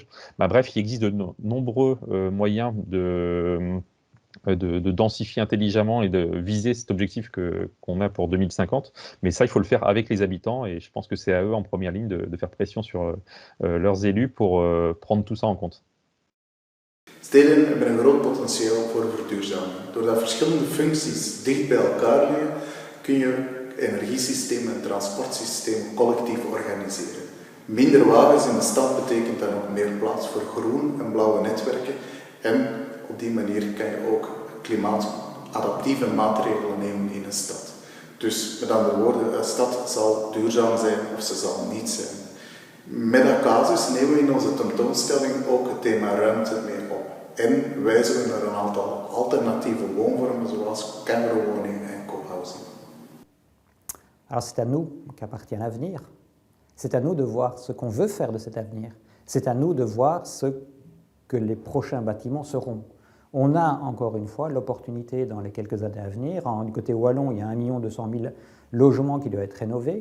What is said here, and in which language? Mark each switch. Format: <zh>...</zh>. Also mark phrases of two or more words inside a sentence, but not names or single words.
<fr>Bah, bref, il existe de nombreux moyens de densifier intelligemment et de viser cet objectif qu'on a pour 2050. Mais ça, il faut le faire avec les habitants, et je pense que c'est à eux en première ligne de faire pression sur leurs élus pour prendre tout ça en compte.</fr> <nl>Steden hebben een groot potentieel voor verduurzaming. Doordat verschillende functies dicht bij elkaar liggen, kun je energiesystemen en transportsystemen collectief organiseren. Minder wagens in de stad betekent dan ook meer plaats voor groen en blauwe netwerken, en op die manier kan je ook klimaatadaptieve maatregelen nemen in een stad. Dus met andere woorden, een stad zal duurzaam zijn of ze zal niet zijn. Met dat casus nemen we in onze tentoonstelling ook het thema ruimte mee op. En wijzen we naar een aantal alternatieve woonvormen zoals kangeroewoning en cohousing.</nl> <fr>Alors c'est à nous qu'appartient l'avenir. C'est à nous de voir ce qu'on veut faire de cet avenir. C'est à nous de voir ce que les prochains bâtiments seront. On a encore une fois l'opportunité dans les quelques années à venir. Du côté wallon, il y a 1 200 000 logements qui doivent être rénovés.</fr>